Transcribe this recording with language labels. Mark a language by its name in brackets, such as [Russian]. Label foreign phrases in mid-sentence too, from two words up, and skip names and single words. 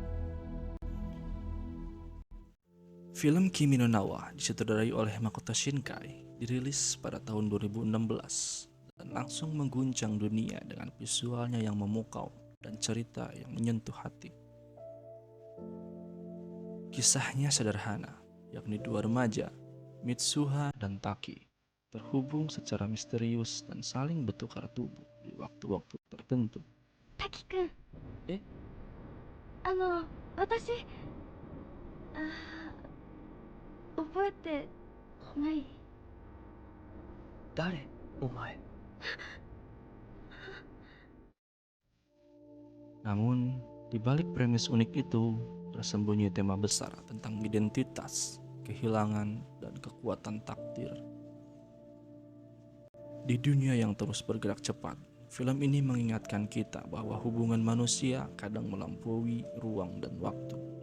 [Indonesian] Film Kimi no Na wa disutradarai oleh Makoto Shinkai dirilis pada tahun 2016 dan langsung mengguncang dunia dengan visualnya yang memukau dan cerita yang menyentuh hati. Kisahnya sederhana, yakni dua remaja, Mitsuha dan Taki, terhubung secara misterius dan saling bertukar tubuh di waktu-waktu tertentu. [Japanese] 滝くん、え私、覚えてない？誰お前。 [Indonesian] Namun, di balik premis unik itu, tersembunyi tema besar tentang identitas, kehilangan, dan kekuatan takdir. Di dunia yang terus bergerak cepat, film ini mengingatkan kita bahwa hubungan manusia kadang melampaui ruang dan waktu.